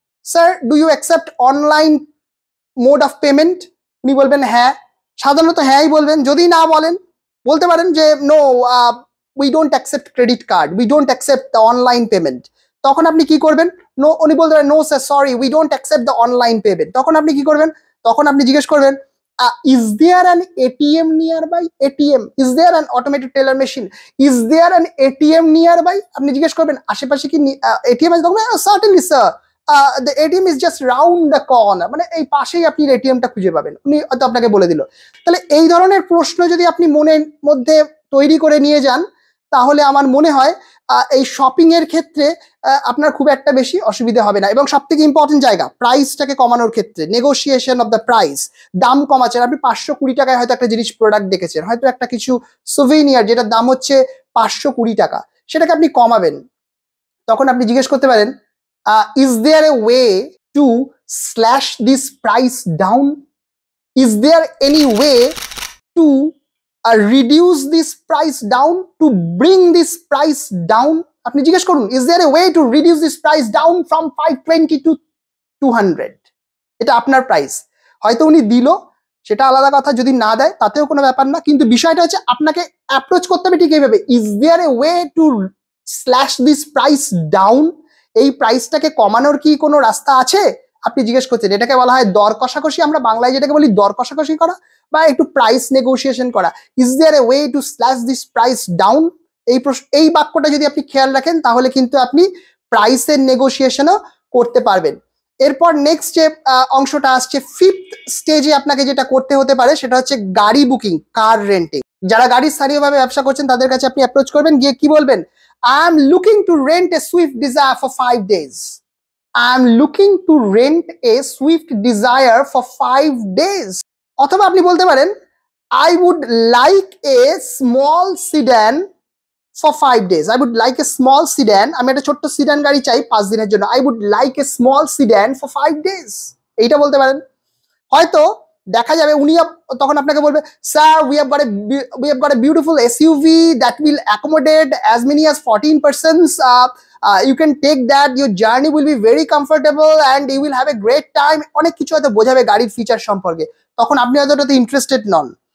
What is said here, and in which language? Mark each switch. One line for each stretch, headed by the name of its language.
English: Sir do you accept online mode of payment?
Bangla: উনি বলবেন হ্যাঁ, সাধারণত হ্যাঁই বলবেন। যদি না বলেন, বলতে পারেন যে
English: No, we don't accept credit card, we don't accept the online payment.
Bangla: তখন আপনি কি করবেন?
English: no,
Bangla: উনি বলতে পারেন,
English: No sir, sorry, we don't accept the online payment.
Bangla: তখন আপনি কি করবেন? তখন আপনি জিজ্ঞেস করবেন,
English: is there an ATM nearby? ATM, is there an automated teller machine? Is there an ATM nearby?
Bangla: আপনি জিজ্ঞেস করবেন আশেপাশে কি এটিএম আছে? তখন
English: certainly sir, the ATM is just round the corner,
Bangla: মানে এই পাশেই আপনি এটিএমটা খুঁজে পাবেন, উনি হয়তো আপনাকে বলে দিল। তাহলে এই ধরনের প্রশ্ন যদি আপনি মনের মধ্যে তৈরি করে নিয়ে যান, তাহলে আমার মনে হয় এই শপিং এর ক্ষেত্রে আপনার খুব একটা বেশি অসুবিধা হবে না। এবং সব থেকে ইম্পর্টেন্ট জায়গা, প্রাইসটাকে কমানোর ক্ষেত্রে,
English: negotiation of the price,
Bangla: দাম কমাচ্ছেন। আপনি 520 টাকায় হয়তো একটা জিনিস প্রোডাক্ট দেখেছেন, হয়তো একটা কিছু সুভেনিয়ার যেটার দাম হচ্ছে 520 টাকা, সেটাকে আপনি কমাবেন। তখন আপনি জিজ্ঞেস করতে পারেন,
English: Is there a way to slash this price down? Is there any way to reduce this price down, to bring this price down?
Bangla: আপনি জিজ্ঞেস করুন,
English: is there a way to reduce this price down from 520 to 200?
Bangla: এটা আপনার price, হয়তো উনি দিল, সেটা আলাদা কথা, যদি না দেয় তাতেও কোনো ব্যাপার না, কিন্তু বিষয়টা হচ্ছে আপনাকে অ্যাপ্রোচ করতে হবে ঠিক এইভাবে,
English: is there a way to slash this price down?
Bangla: এই প্রাইসটাকে কমানোর কি কোনো রাস্তা আছে? আপনি জিজ্ঞেস করছেন, এটাকে বলা হয় দর কষাকষি, আমরা বাংলায় যেটাকে বলি দর কষাকষি করা বা একটু প্রাইস নেগোসিয়েশন করা।
English: Is there a way to slash this price down?
Bangla: এই বাক্যটা যদি আপনি খেয়াল রাখেন তাহলে কিন্তু আপনি প্রাইসের নেগোসিয়েশনও করতে পারবেন। এরপর নেক্সট যে অংশটা আসছে, ফিফথ স্টেজে আপনাকে যেটা করতে হতে পারে সেটা হচ্ছে গাড়ি বুকিং, কার রেন্টিং। যারা গাড়ির স্থানীয়ভাবে ব্যবসা করছেন তাদের কাছে আপনি অ্যাপ্রোচ করবেন, গিয়ে কি বলবেন,
English: I am looking to rent a Swift Dzire for 5 days. I am looking to rent a Swift Desire for 5 days.
Bangla: অথবা আপনি বলতে পারেন,
English: I would like a small sedan for 5 days. I would like a small sedan.
Bangla: আমি একটা ছোট্ট sit down গাড়ি চাই 5 দিনের জন্য।
English: I would like a small sedan for 5 days.
Bangla: এইটা বলতে পারেন। হয়তো দেখা যাবে উনি তখন আপনাকে বলবে, sir
English: we have got a beautiful SUV that will accommodate as many as 14 persons. You can take that, your journey will be very comfortable and you will have a great time.
Bangla: অনেক কিছু হয়তো বোঝাবে গাড়ির feature সম্পর্কে, তখন আপনি হয়তো ওটাতে ইন্টারেস্টেড নন।